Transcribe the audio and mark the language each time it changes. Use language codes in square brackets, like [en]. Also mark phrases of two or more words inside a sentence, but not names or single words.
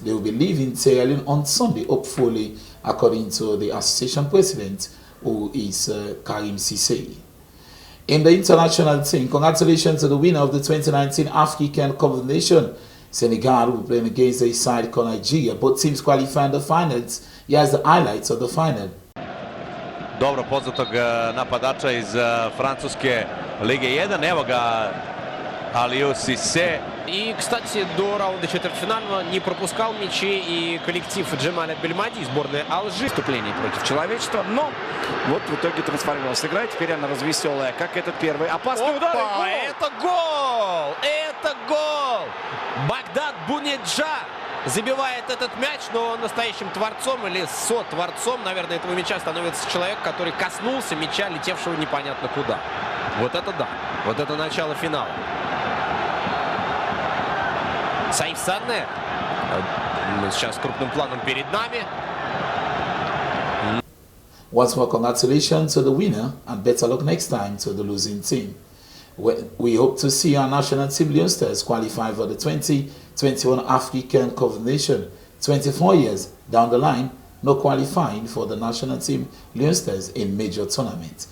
[en] They will be leaving Sierra Leone on Sunday, hopefully, according to the association president, who is Karim Sisi. In the international team, congratulations to the winner of the 2019 African Cup of Nations. Senegal will be playing against the side called Nigeria. Both teams qualifying the finals. Here's the highlights of the final. [sr] Dobro poznatog napadača iz Francuske Lige 1. Evo ga Aliou Cissé. [ru] И, кстати, до раунда четвертьфинального не пропускал мячи и коллектив Джемаля Бельмади, сборная Алжира. Вступление против человечества, но вот в итоге трансформировалась игра. Теперь она развеселая, как этот первый опасный удар. Это гол! Это гол! Багдад Бунеджа забивает этот мяч, но настоящим творцом или сотворцом, наверное, этого мяча становится человек, который коснулся мяча, летевшего непонятно куда. Вот это да! Вот это начало финала. Саиф Сане. Сейчас крупным планом перед нами. [en] Once more, congratulations to the winner and better luck next time to the losing team. We hope to see our national team Leon Stars qualify for the 2021 African Cup of Nations. 24 years down the line, no qualifying for the national team Leon Stars in major tournaments.